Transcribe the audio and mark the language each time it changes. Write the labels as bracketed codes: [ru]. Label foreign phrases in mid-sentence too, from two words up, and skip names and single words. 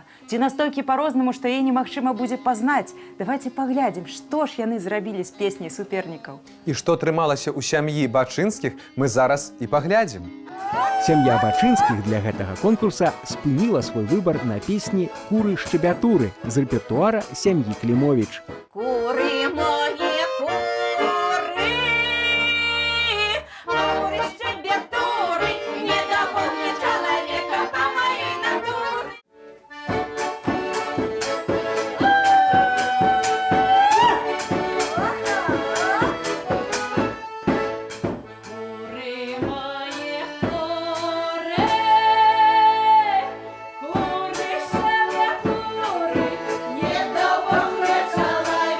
[be] Ці настолькі па-рознаму, што яе немагчыма будзе пазнаць. Давайце паглядзім, што ж яны зрабілі з песняй супернікаў. І што атрымалася ў сям'і Бачынскіх, мы зараз і паглядзім. Сям'я Бачынскіх для гэтага конкурса спыніла свой выбар на песні «Куры-шчабятуры» з рэпертуара сям'і Клімовіч. [uk] Куры мої, кури, кури щебетури, не допомні чоловіка по моїй натурі. Кури мої, кури, кури щебетури, не допомні чоловіка